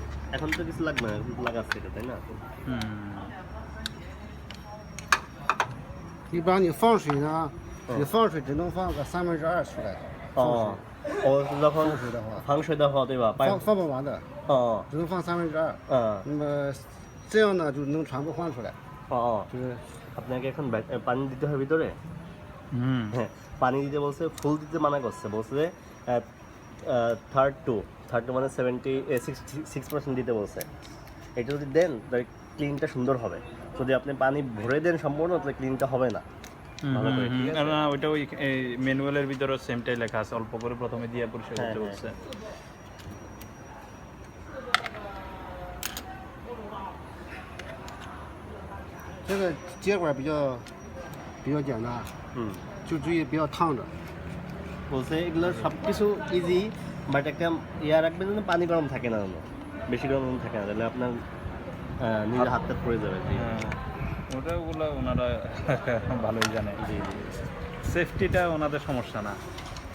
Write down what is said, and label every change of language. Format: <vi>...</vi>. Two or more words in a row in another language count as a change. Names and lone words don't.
<bn>এখন তো কিছু লাগবে না, এখন তো লাগাচ্ছে এটা, তাই না?</bn> <zh>一般你放水呢，你放水只能放个2/3出来。</zh> <bn>ও ও যখন</bn> <zh>放水的话，</zh> <bn>ফাংশন</bn> <zh>的话对吧？放不完的， ও 只能放2/3。那么这样呢，就能全部换出来。 ও 就是</zh> <bn>আপনাকে এখন পানি দিতে হবে ভিতরে। হ্যাঁ, পানি দিতে বলছে, ফুল দিতে মানা করছে, বলছে যে</bn> <en>third two</en> <bn>মানে 66% দিতে বলছে। এটা যদি দেন তাহলে ক্লিনটা সুন্দর হবে। যদি আপনি পানি ভরে দেন সম্পূর্ণ, তাহলে ক্লিনটা হবে না ভালো করে, ঠিক আছে? না ওইটা ওই ম্যানুয়ালের ভিতরে সেমটাই লেখা আছে, অল্প করে প্রথমে দিয়ে পরিষ্কার করতে হ্যাঁ, বলছে।</bn> <zh>这个接管比较简单， হুম, 就注意不要烫着。</zh> <bn>বলছে এগুলো সব কিছু ইজি, বাট একটা ইয়া রাখবেন যেন পানি গরম থাকে না, যেন বেশি গরম থাকে না, তাহলে আপনার নিজের হাতটা পড়ে যাবে। জি ওগুলো ওনারা ভালোই জানে, জি জি। সেফটিটা ওনাদের সমস্যা না।</bn>